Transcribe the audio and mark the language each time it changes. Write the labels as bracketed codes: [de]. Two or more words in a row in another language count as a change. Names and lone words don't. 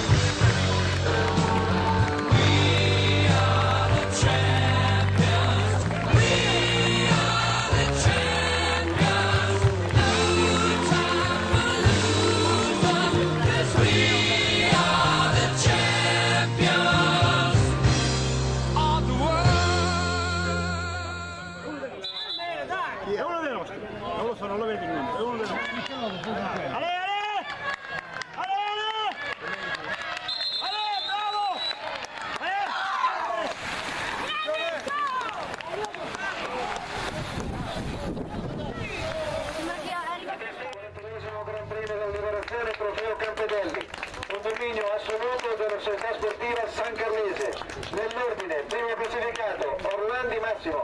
[en] We are the champions. We are the champions. No time for losing, 'cause we are the champions of the world. [it] È uno dei nostri, non lo so, non lo vedi il numero, è uno dei nostri. Ale, Ale! Ale, Ale! Ale, bravo! Ale! l'ennesimo Gran Premio della Liberazione, Trofeo Campedelli, un dominio assoluto della società sportiva San Carlese. Nell'ordine, primo classificato, Orlandi Massimo.